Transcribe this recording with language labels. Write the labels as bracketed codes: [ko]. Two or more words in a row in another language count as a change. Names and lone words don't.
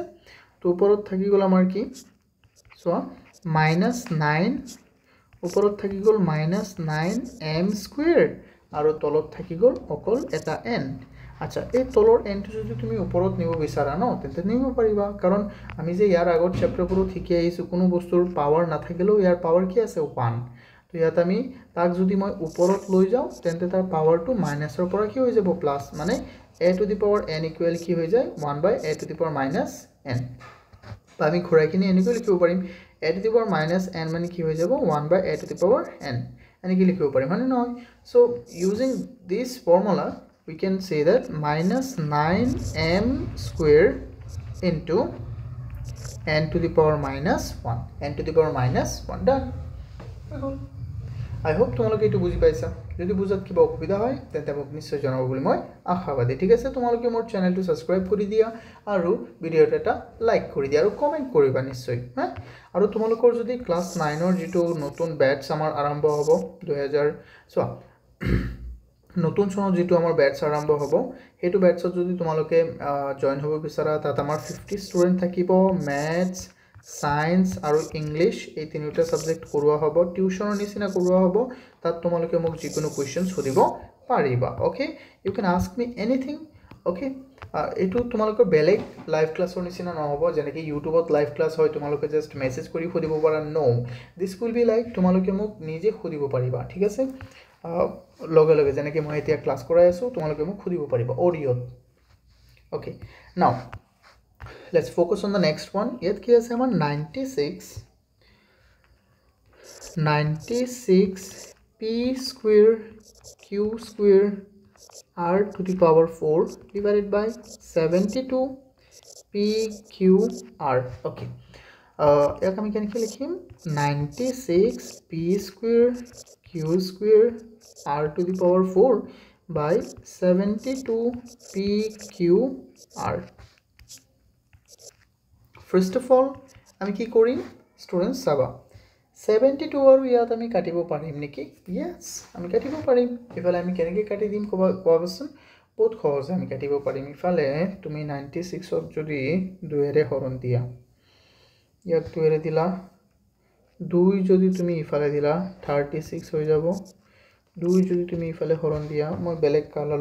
[as] তো ওপৰত থাকি গ'ল আমাৰ কি চোৱা -9 ওপৰত থাকি গ'ল -9m² আৰু তলত থাকি গ'ল অকল এটা n আচ্ছা এই তলৰ n টো যদি তুমি ওপৰত নিব বিচাৰা ন তেন্তে নিব পাৰিবা কাৰণ আমি যে ইয়াৰ আগত চেপ্টাৰবোৰত শিকি আহিছো কোনো বস্তুৰ পাৱাৰ নাথাকিলেও ইয়াৰ পাৱাৰ কি আছে 1 তো ইয়াত আমি তাক যদি মই ওপৰত লৈ যাওঁ তেন্তে তাৰ পাৱাৰটো মাইনাসৰ পৰা কি হৈ যাব প্লাস মানে [en] a to the power n equal [as] কি হৈ যায় [en] 1/a to the power -n [as] বা আমি ঘূৰাইকিনি এনেকৈ লিখিব পাৰিম [en] a to the power -n [as] মানে কি হৈ যাব [en] 1/a to the power n [as] এনেকৈ লিখিব পাৰিম মানে নহয় [en] so using this formula we can say that -9m² into n to the power -1 n to the power -1 done I hope [as] তোমালোকে এটো বুজি পাইছা যদি বুজাত কিবা অসুবিধা হয় তেন্তে মোক নিশ্চয় জনাব বুলি মই আশাবাদী ঠিক আছে তোমালোকে মোৰ চেনেলটো সাবস্ক্ৰাইব কৰি দিয়া আৰু ভিডিওটো এটা লাইক কৰি দিয়া আৰু কমেন্ট কৰিবা নিশ্চয় হ্যাঁ আৰু তোমালোকৰ যদি ক্লাস 9 ৰ যেটো নতুন ব্যাচ আমাৰ আৰম্ভ হ'ব 2000 চোৱা নতুন চনত যেটো আমাৰ ব্যাচ আৰম্ভ হ'ব হেতু ব্যাচত যদি তোমালোকে জয়েন হ'ব বিচাৰা তাত আমাৰ 50 ষ্টুডেন্ট থাকিব ম্যাথছ সায়েন্স আৰু ইংলিশ এই তিনিটা সাবজেক্ট কৰোৱা হ'ব টিউশনৰ নিচিনা কৰোৱা হ'ব তাত তোমালোকে মোক যিকোনো কোৱেশ্চনছ সুধিব পাৰিবা [en] okay you can ask me anything [as] ওকে এটো তোমালোকৰ বেলেগ লাইভ ক্লাছৰ নিচিনা নহব যেনেকৈ ইউটিউবত লাইভ ক্লাছ হয় তোমালোকে [en] just message [as] কৰি সুধিব পাৰা [en] no this will be like [as] তোমালোকে মোক নিজে সুধিব পাৰিবা ঠিক আছে লগে লগে যেনেকৈ মই এতিয়া ক্লাছ কৰাই আছো তোমালোকে মোক সুধিব পাৰিবা অডিঅ'ত [en] okay now let's focus on the next one [as] ইয়াত কি আছে আমাৰ 96 [en] p square q square r to the power 4 divided by 72 p q r okay [as] ইয়াক আমি কেনেকৈ লিখিম [en] 96 p square q square r to the power 4 by 72 p q r First of all, [as] আমি কি কৰিম স্টুডেন্টস চাবা 72 আৰু ইয়াত আমি কাটিব পাৰিম নেকি yes আমি কাটিব পাৰিম ইফালে আমি কেনেকৈ কাটি দিম কোৱাবচোন বহুত সহজ আমি কাটিব পাৰিম ইফালে তুমি 96 ক যদি 2 এৰে হৰণ দিয়া ইয়াক 2 এৰে দিলা 2 যদি তুমি ইফালে দিলা 36 হৈ যাব 2 যদি তুমি ইফালে হৰণ দিয়া মই বেলেগ কালাৰ